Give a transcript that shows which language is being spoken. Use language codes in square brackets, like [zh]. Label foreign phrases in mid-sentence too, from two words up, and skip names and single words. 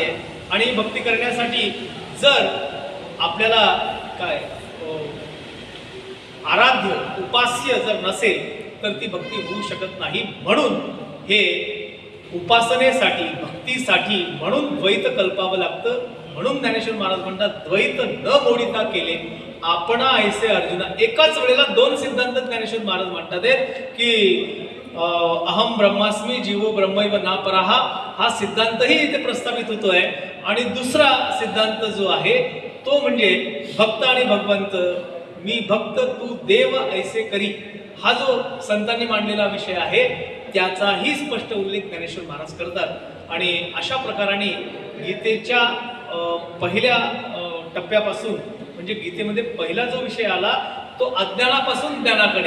[mr] आणि भक्ती करण्यासाठी जर आपल्याला काय आराध्य उपास्य जर नसेल तर ती भक्ती होऊ शकत नाही. म्हणून हे उपासनेसाठी भक्तीसाठी म्हणून द्वैत कल्पावं लागतं. म्हणून ज्ञानेश्वर महाराज म्हणतात द्वैत न मोडिता केले आपणा ऐसे अर्जुना. एकाच वेळेला दोन सिद्धांत ज्ञानेश्वर महाराज म्हणतात की [sa] अहम ब्रह्मास्मी जीवो ब्रह्मैव नापराहा [mr] हा सिद्धांतही इथे प्रस्थापित होतोय. आणि दुसरा सिद्धांत जो आहे तो म्हणजे भक्त आणि भगवंत, मी भक्त तू देव ऐसे करी, हा जो संतांनी मांडलेला विषय आहे त्याचाही स्पष्ट उल्लेख ज्ञानेश्वर महाराज करतात. आणि अशा प्रकाराने गीतेच्या पहिल्या टप्प्यापासून म्हणजे गीतेमध्ये पहिला जो विषय आला तो अज्ञानापासून ज्ञानाकडे.